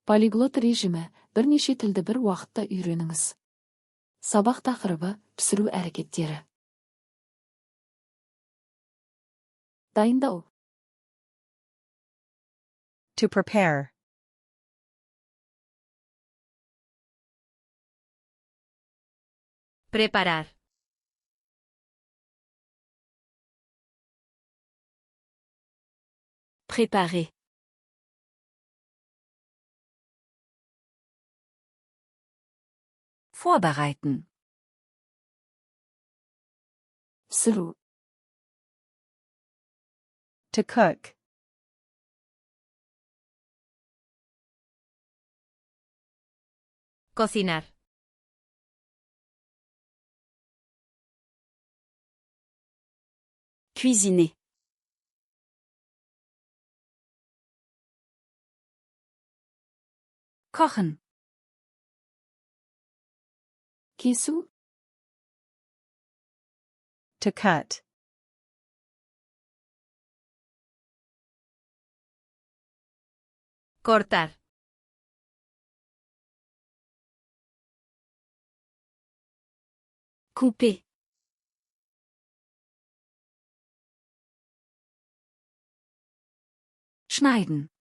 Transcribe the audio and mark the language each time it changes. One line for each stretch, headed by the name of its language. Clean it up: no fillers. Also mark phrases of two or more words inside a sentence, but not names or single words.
Kazakh: Полиглот режимі бірнеше тілді бір уақытта үйреніңіз. Сабақ тақырыбы пісіру әрекеттері. Дайындау.
English: To prepare.
Spanish: Preparar.
French: Préparer.
German: Vorbereiten.
Kazakh: пісіру.
English: To cook.
Spanish: Cocinar.
French: Cuisiner.
German: Kochen.
Kazakh: Кесу.
English: To cut.
Spanish: Cortar.
French: Couper.
German: Schneiden.